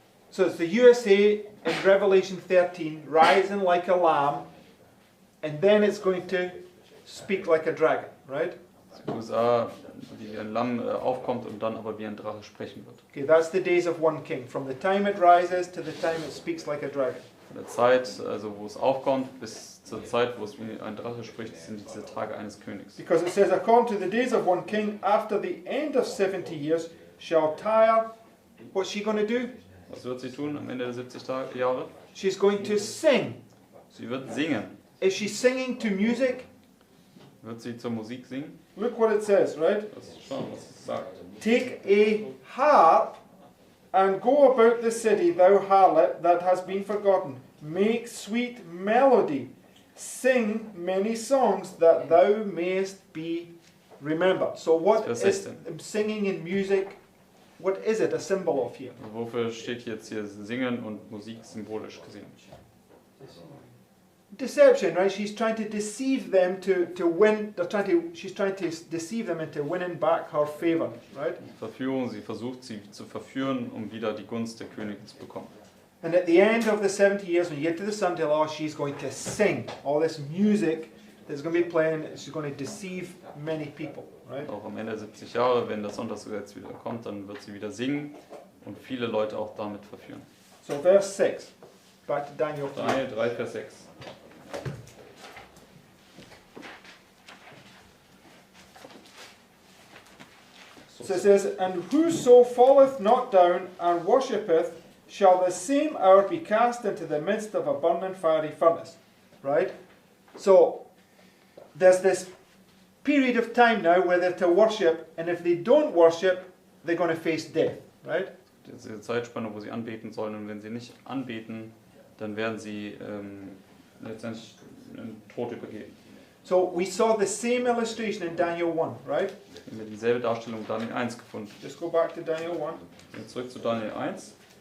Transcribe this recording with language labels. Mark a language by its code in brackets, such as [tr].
[en] So it's the USA in Revelation 13 rising like a lamb, and then it's going to speak like a dragon, right? [de] Die USA, die wie ein Lamm aufkommt und dann aber wie ein Drache sprechen wird. [en] Okay, that's the days of one king. From the time it rises to the time it speaks like a dragon. [de] Von der Zeit, also wo es aufkommt, bis zur Zeit, wo es wie ein Drache spricht, sind diese Tage eines Königs. [en] Because it says, according to the days of one king, after the end of 70 years, shall Tyre, what's she going to do? [de] Was wird sie tun am Ende der 70 Jahre? [en] She's going to sing. [de] Sie wird singen. [en] Is she singing to music? [de] Wird sie zur Musik singen? [en] Look what it says, right? [de] Lass uns schauen, was es sagt. [en] Take a harp and go about the city, thou harlot that has been forgotten. Make sweet melody. Sing many songs that thou mayest be remembered. So what [de] Vers [en] is [de] 16. [en] singing in music? What is it a symbol of here? [de] Wofür steht jetzt hier Singen und Musik symbolisch gesehen? [en] Deception, right? She's trying to deceive them to win. She's trying to deceive them into winning back her favor, right? [de] Verführung, sie versucht sie zu verführen, um wieder die Gunst der Königin zu bekommen. [en] And at the end of the 70 years, when you get to the Sunday law, she's going to sing all this music that's going to be playing. She's going to deceive many people, right? [de] Auch am Ende der 70 Jahre, wenn das Sonntagsgesetz wieder kommt, dann wird sie wieder singen und viele Leute auch damit verführen. [en] So verse 6, back to Daniel 3. [de] Daniel 3, Vers 6. [en] So it says, and whoso falleth not down and worshippeth, shall the same hour be cast into the midst of a burning fiery furnace. Right? So there's this period of time now where they're to worship, and if they don't worship, they're going to face death. Right? [de] Diese Zeitspanne, wo sie anbeten sollen, und wenn sie nicht anbeten, dann werden sie letztendlich den Tod übergeben. [en] So we saw the same illustration in Daniel 1, right? [de] Wir haben dieselbe Darstellung in Daniel 1 gefunden. [en] Just go back to Daniel 1. [de] Gehen wir zurück zu Daniel 1.